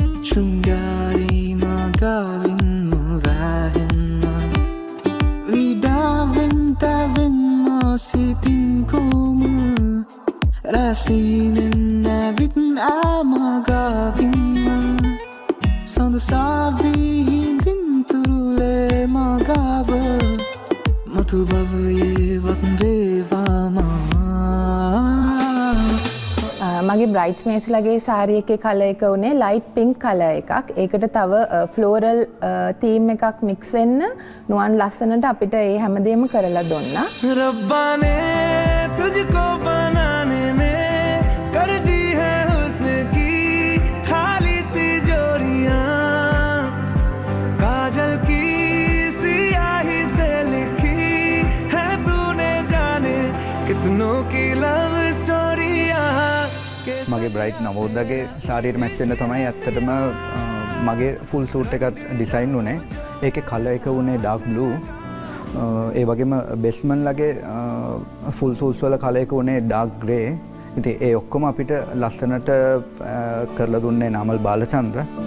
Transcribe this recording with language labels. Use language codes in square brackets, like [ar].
[si] ශෘංගාරී මගාවින්ම වැහෙන්න, විඩාවෙන් තැවෙන්න සිතින් කොම රැසීනෙන් නැවිත් ආමගාවින්න, සඳසාවී හිඳින් තුරුලේ මගාව මතු භවයේවත් වේවාමා. මගේ බ්‍රයිඩ්ස්මේඩ්ස්ලාගේ සාරි එකේ කලර් එක උනේ ලයිට් පින්ක් කලර් එකක්. ඒකට තව ෆ්ලෝරල් තීම් එකක් මික්ස් වෙන්න නුවන් ලස්සනට අපිට ඒ හැමදේම කරලා දුන්නා. [hi] रब्बा ने तुझको बनाने में कर दी है हुस्न की खाली तिजोरियां, काजल की सियाही से लिखी है तूने जाने कितनों की लव स्टोरियां. [si] මගේ බ්‍රයිට් නවෝදගේ ශාරීරික මැච් වෙන්න තමයි ඇත්තටම මගේ ෆුල් සූට් එකක් ඩිසයින් වුණේ. ඒකේ කලර් එක වුණේ ඩාර්ක් බ්ලූ. ඒ වගේම බෙස්මන්ලගේ ෆුල් සූට්ස් වල කලර් එක වුණේ ඩාර්ක් ග්‍රේ. ඉතින් ඒ ඔක්කොම අපිට ලස්සනට කරලා දුන්නේ නාමල් බාලචන්ද්‍ර.